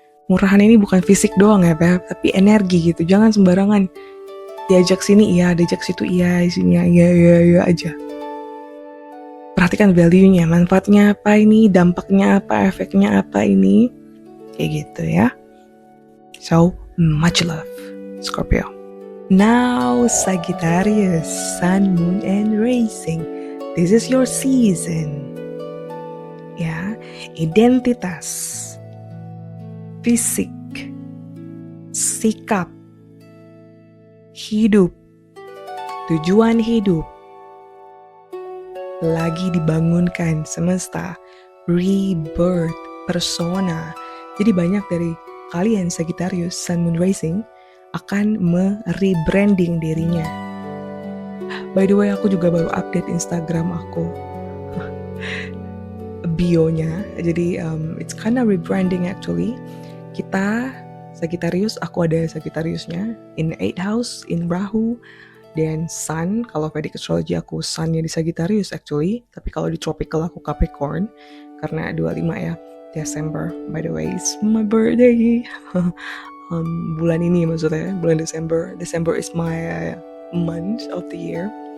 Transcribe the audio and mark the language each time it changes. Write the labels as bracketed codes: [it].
[id] Murahan ini bukan fisik doang ya, Beb, tapi energi gitu. Jangan sembarangan diajak sini iya, diajak situ iya, sini iya aja. Perhatikan value-nya, manfaatnya apa ini, dampaknya apa, efeknya apa ini. Kayak gitu ya. [en] So, much love, Scorpio. Now, Sagittarius, Sun, Moon, and Rising. This is your season. [id] Ya, identitas, fisik, sikap, hidup, tujuan hidup lagi dibangunkan semesta, rebirth, persona. Jadi banyak dari kalian Sagittarius, Sun, Moon, Rising akan merebranding dirinya. [en] By the way, [id] aku juga baru update Instagram aku, bio-nya. [en] Jadi it's kinda rebranding actually. [id] Kita Sagittarius, aku ada Sagittariusnya in 8th house, in Rahu, dan Sun. Kalau Vedic Astrology aku Sun-nya di Sagittarius actually, tapi kalau di Tropical aku Capricorn karena 25 ya Desember. [en] By the way, it's my birthday. [id] Bulan ini maksudnya, bulan Desember. [en] Desember is my month of the year.